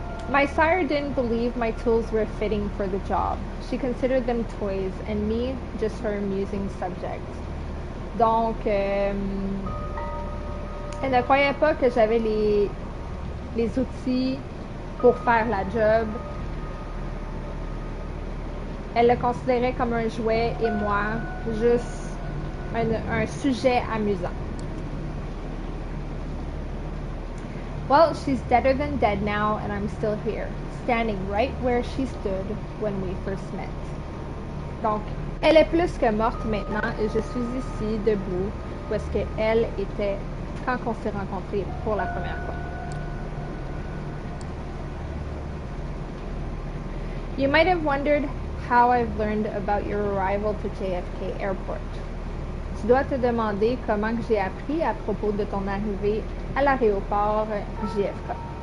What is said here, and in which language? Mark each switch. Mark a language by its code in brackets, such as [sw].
[en] My sire didn't believe my tools were fitting for the job. She considered them toys, and me just her amusing subject. [fr] Donc, elle ne croyait pas que j'avais les outils pour faire la job. Elle le considérait comme un jouet et moi, juste un sujet amusant. [en] Well, she's deader than dead now and I'm still here, standing right where she stood when we first met. [fr] Donc, elle est plus que morte maintenant et je suis ici, debout, où est-ce qu'elle était quand on s'est rencontrés pour la première fois. [en] You might have wondered how I've learned about your arrival to JFK Airport. [fr] Tu dois te demander comment que j'ai appris à propos de ton arrivée à l'aéroport JFK.